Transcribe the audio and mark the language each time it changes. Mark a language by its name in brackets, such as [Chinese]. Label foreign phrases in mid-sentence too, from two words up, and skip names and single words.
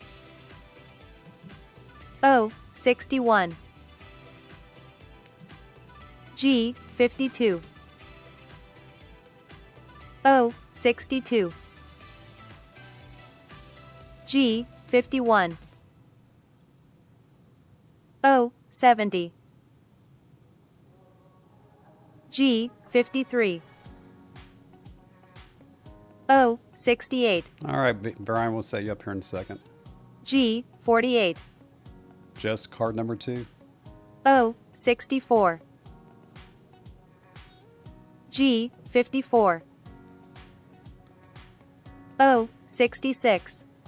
[English] O 61, G 52, O 62, G 51, O 70, G 53, O 68, All right, Brian, we'll set you up here in a second. G 48, Just card number 2. O 64, G 54, O 66,